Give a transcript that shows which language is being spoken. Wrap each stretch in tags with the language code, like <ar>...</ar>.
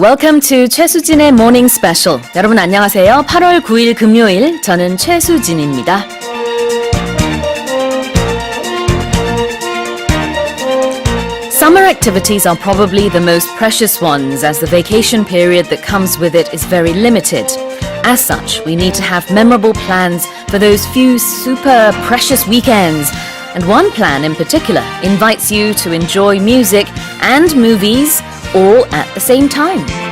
<en>Welcome to 최수진의 모닝스페셜.</en> <ko>여러분 안녕하세요. 8월 9일 금요일 저는 최수진입니다.</ko> <en>Summer activities are probably the most precious ones as the vacation period that comes with it is very limited. As such, we need to have memorable plans for those few super precious weekends. And one plan in particular invites you to enjoy music and movies all at the same time.</en>